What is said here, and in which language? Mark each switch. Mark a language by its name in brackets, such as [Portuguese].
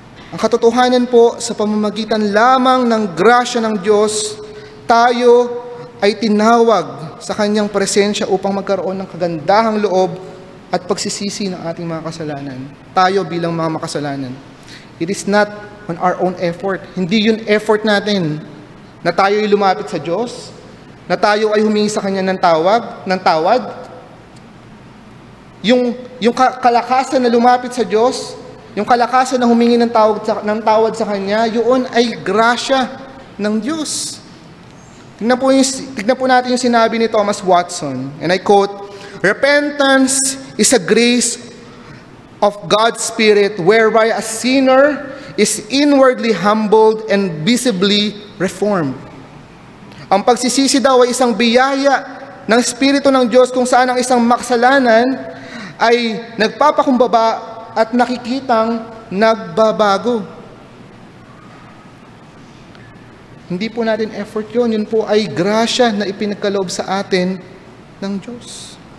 [Filipino] Ang katotohanan po, sa pamamagitan lamang ng grasya ng Diyos, tayo ay tinawag sa kanyang presensya upang magkaroon ng kagandahang loob at pagsisisi ng ating mga kasalanan. Tayo bilang mga makasalanan. [English] It is not on our own effort. [Filipino] Hindi yun effort natin na tayo ay lumapit sa Diyos, na tayo ay humingi sa Kanya ng tawad. Yung kalakasan na lumapit sa Diyos, yung kalakasan na humingi ng tawad sa kanya, yun ay grasya ng Diyos. Tignan po natin yung sinabi ni Thomas Watson, [English] and I quote, "Repentance is a grace of God's Spirit whereby a sinner is inwardly humbled and visibly reformed." [Filipino] Ang pagsisisi daw ay isang biyaya ng Espiritu ng Diyos kung saan ang isang makasalanan ay nagpapakumbaba at nakikitang nagbabago. Hindi po natin effort yun. Yun po ay grasya na ipinagkaloob sa atin ng Diyos.